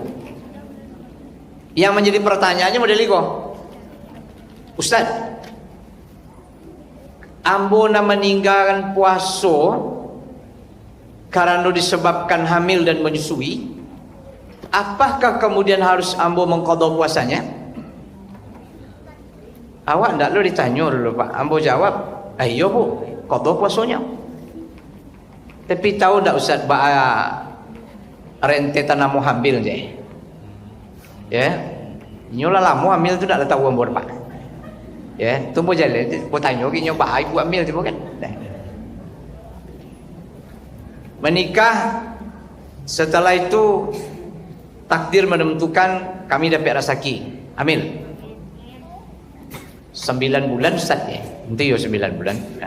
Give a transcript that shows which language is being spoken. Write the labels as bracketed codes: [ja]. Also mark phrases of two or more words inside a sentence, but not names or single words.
[id] Yang menjadi pertanyaannya model itu, Ustaz, ambo meninggalkan puasa karena disebabkan hamil dan menyusui, apakah kemudian harus ambo mengqadha puasanya? [min] Awak ndak lo ditanya dulu Pak. Ambo jawab, ayo Bu, qadha puasanya. Tapi tahu ndak Ustaz rentetan amu hamil je. Ya. Nyola lamu hamil tu ndak tahu ambo Pak. Ya, tu bo jalan, bo tanya ki nyoba ibu hamil tu kan. [id] Menikah, setelah itu takdir menentukan kami dapat rezeki hamil 9 bulan Ustaz ya. [min] Nanti yo 9 bulan. Nah.